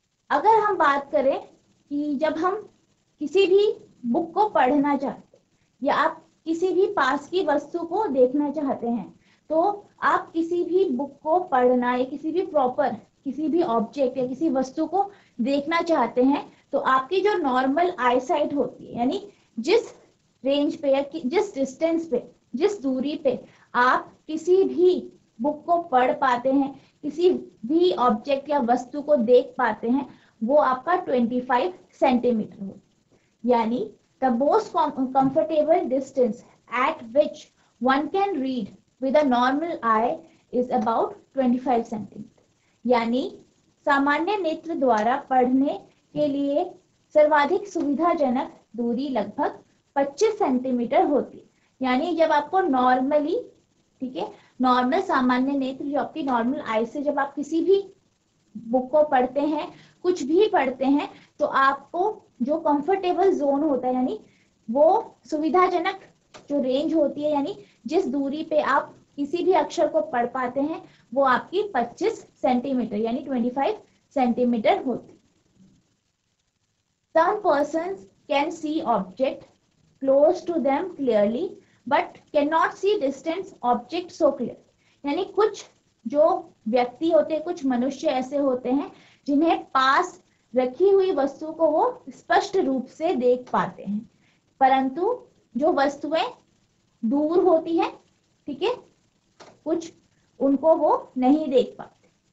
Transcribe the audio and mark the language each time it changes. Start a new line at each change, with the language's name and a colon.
Hindi: अगर हम बात करें कि जब हम किसी भी बुक को पढ़ना चाहते हैं या आप किसी भी पास की वस्तु को देखना चाहते हैं, तो आप किसी भी बुक को पढ़ना या किसी भी प्रॉपर किसी भी ऑब्जेक्ट या किसी वस्तु को देखना चाहते हैं, तो आपकी जो नॉर्मल आई साइट होती है, यानी जिस रेंज पे या जिस डिस्टेंस पे, जिस दूरी पे आप किसी भी बुक को पढ़ पाते हैं, किसी भी ऑब्जेक्ट या वस्तु को देख पाते हैं, वो आपका 25 सेंटीमीटर हो। यानी
English: the most comfortable distance at which one can read with a normal eye is about 25 centimetre.
Hindi: यानी सामान्य नेत्र द्वारा पढ़ने के लिए सर्वाधिक सुविधाजनक दूरी लगभग 25 सेंटीमीटर होती है। यानी जब आपको नॉर्मली, ठीक है, नॉर्मल सामान्य नेत्र जो आपकी नॉर्मल आई से जब आप किसी भी बुक को पढ़ते हैं, कुछ भी पढ़ते हैं, तो आपको जो कंफर्टेबल जोन होता है, यानी वो सुविधाजनक जो रेंज होती है, यानी जिस दूरी पे आप किसी भी अक्षर को पढ़ पाते हैं, वो आपकी 25 सेंटीमीटर यानी 25 सेंटीमीटर होती।
English: Some persons can see object close to them clearly, but can not see distance object so clear.
Hindi: यानी कुछ जो व्यक्ति होते हैं, कुछ मनुष्य ऐसे होते हैं जिन्हें पास रखी हुई वस्तु को वो स्पष्ट रूप से देख पाते हैं, परंतु जो वस्तुएं दूर होती है, ठीक है, कुछ उनको वो नहीं देख पाते।